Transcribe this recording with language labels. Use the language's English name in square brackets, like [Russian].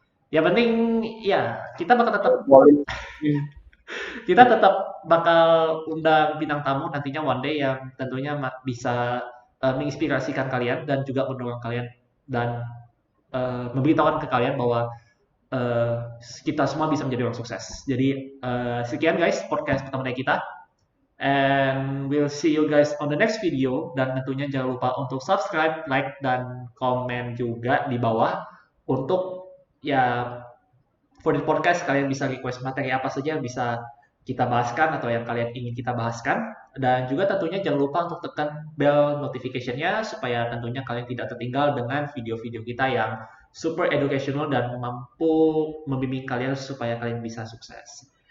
[Indonesian] Yang penting ya kita tetap bakal undang bintang tamu nantinya [English] one day [Indonesian] yang tentunya bisa menginspirasikan kalian dan juga mendorong kalian dan memberitahukan ke kalian bahwa kita semua bisa menjadi orang sukses. Jadi sekian guys podcast pertama dari kita. [English] And we'll see you guys on the next video. [Indonesian] Dan tentunya jangan lupa untuk subscribe, like, dan komen juga di bawah. Untuk ya [English] for the podcast [Indonesian] kalian bisa request materi apa saja yang bisa kita bahaskan atau yang kalian ingin kita bahaskan. Dan juga tentunya jangan lupa untuk tekan bell notification-nya supaya tentunya kalian tidak tertinggal dengan video-video kita yang [English] super educational [Indonesian] dan mampu membimbing kalian supaya kalian bisa sukses.